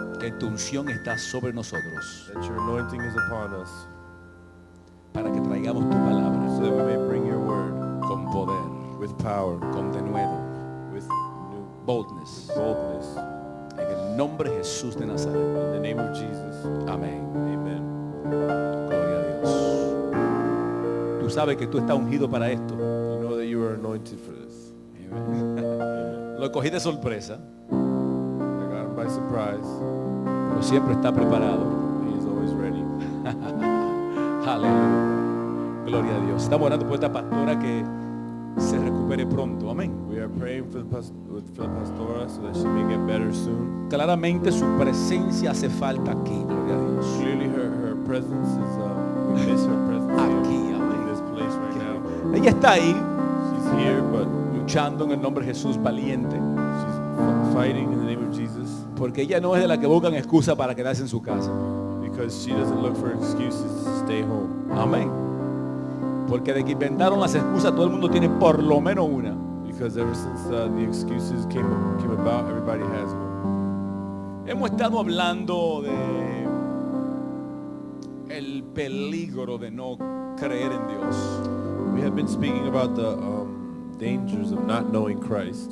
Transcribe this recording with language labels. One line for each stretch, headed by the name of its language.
Spanish: que tu unción está sobre nosotros
English: that your anointing is upon us,
Spanish: para que traigamos tu palabra
English: so that we may bring your word
Spanish: con poder,
English: with power,
Spanish: con denuedo,
English: with new boldness, boldness.
Spanish: en el nombre de Jesús de Nazaret.
English: In the name of Jesus,
Spanish: Amén.
English: amen.
Spanish: Gloria a Dios. Tú sabes que tú estás ungido para esto.
English: You know that you are anointed for this.
Spanish: Amén. Lo cogí de sorpresa,
English: I got him by surprise.
Spanish: pero siempre está preparado.
English: He is always ready.
Spanish: Aleluya. Gloria a Dios. Estamos orando por esta pastora que se recupere pronto. Amén.
English: We are praying for the pastora so that she may get better soon.
Spanish: Claramente su presencia hace falta aquí. Gloria a Dios.
English: Clearly her presence is, we miss her presence
Spanish: Aquí,
English: here
Spanish: amén.
English: in this place right now.
Spanish: Ella está ahí
English: She's here, but
Spanish: luchando en el nombre de Jesús, valiente.
English: she's fighting in the name of Jesus
Spanish: Porque ella no es de la que buscan excusa para quedarse en su casa.
English: because she doesn't look for excuses to stay home.
Spanish: Amén. Porque de que inventaron las excusas, todo el mundo tiene por lo menos una.
English: Because ever since the excuses came about, everybody has one.
Spanish: Hemos estado hablando de el peligro de no creer en Dios.
English: We have been speaking about the dangers of not knowing Christ,